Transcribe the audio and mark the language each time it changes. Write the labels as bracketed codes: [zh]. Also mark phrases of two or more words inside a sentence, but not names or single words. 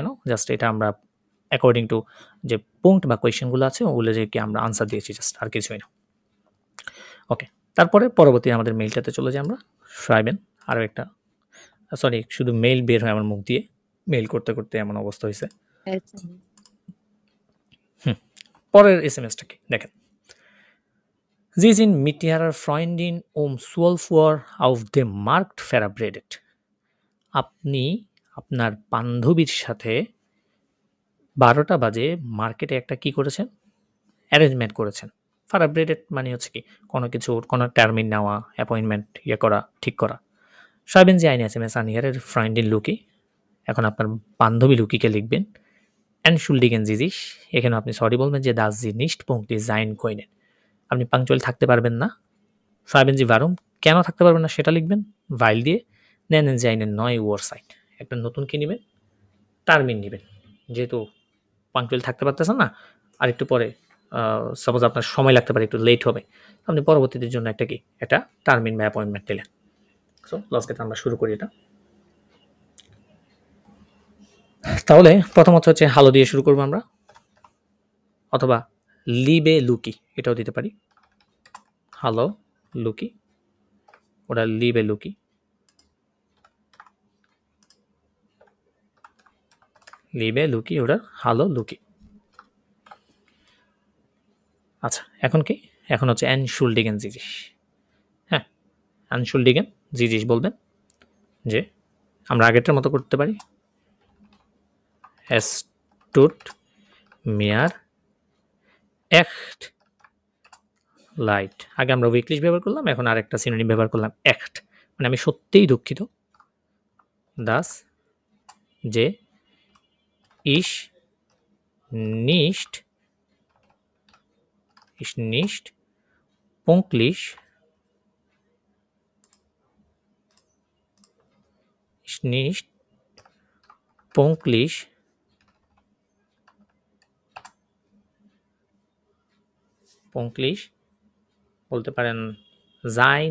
[bn] জাস্ট এটা আমরা [en] according to [bn] যে পয়েন্ট বা কোয়েশ্চেনগুলো আছে ওগুলো যে কি আমরা আনসার দিয়েছি, জাস্ট আর কিছুই না। ওকে, তারপরে পরবর্তী আমাদের মেইলটাতে চলে যাই আমরা। শোয়াবেন আরও একটা, সরি, শুধু মেইল বের হয় আমার মুখ দিয়ে, মেইল করতে করতে এমন অবস্থা হয়েছে। পরের এসএমএসটা কি দেখেন। [de] Sie sind mit ihrer Freundin um 12 Uhr auf dem Markt verabredet. [bn] আপনি আপনার বান্ধবীর সাথে 12টা বাজে মার্কেটে একটা কি করেছেন? অ্যারেঞ্জমেন্ট করেছেন। ফারাব্রেডেড মানে হচ্ছে কি কোনো কিছুর কোনো টার্মিন নেওয়া, অ্যাপয়েন্টমেন্ট করা, ঠিক করা। [de] schreiben Sie eine SMS an Ihre Freundin Luki. [bn] এখন আপনার বান্ধবী লুকিকে লিখবেন [de] entschuldigen Sie sich, [bn] এখানে আপনি সরি বলবেন যে [de] dass Sie nicht pünktlich sein können. [bn] আপনি পাংচুয়াল থাকতে পারবেন না। [de] schreiben Sie warum, [bn] কেন থাকতে পারবেন না সেটা লিখবেন weil দিয়ে [de] nennen Sie eine neue Uhrzeit, [bn] একটা নতুন কি নেবেন? টার্মিন নেবেন। যেহেতু পাংচুয়াল থাকতে পারতেছেন না, আর একটু পরে সাপোজ আপনার সময় লাগতে পারে, একটু লেট হবে, আপনি পরবর্তীদের জন্য একটা কি একটা টার্মিন বা অ্যাপয়েন্টমেন্ট দিলেন। সো লাস্টে আমরা শুরু করি এটা। তাহলে প্রথমত হচ্ছে হ্যালো দিয়ে শুরু করবো আমরা, অথবা লিবে লুকি এটাও দিতে পারি। হ্যালো লুকি, ওটা লিবে লুকি, লিবে লুকি, ওটা হ্যালো লুকি। আচ্ছা, এখন কি? এখন হচ্ছে [de] entschuldigen Sie sich। [bn] হ্যাঁ, [de] entschuldigen Sie sich [bn] বলবেন যে আমরা আগেরটার মতো করতে পারি [de] es tut mir echt leid। [bn] আগে আমরা উইকলিশ ব্যবহার করলাম, এখন আরেকটা সিনোনিম ব্যবহার করলাম echt, মানে আমি সত্যিই দুঃখিত। [de] das যে ich nicht pünktlich [bn] বলতে পারেন [de] sein,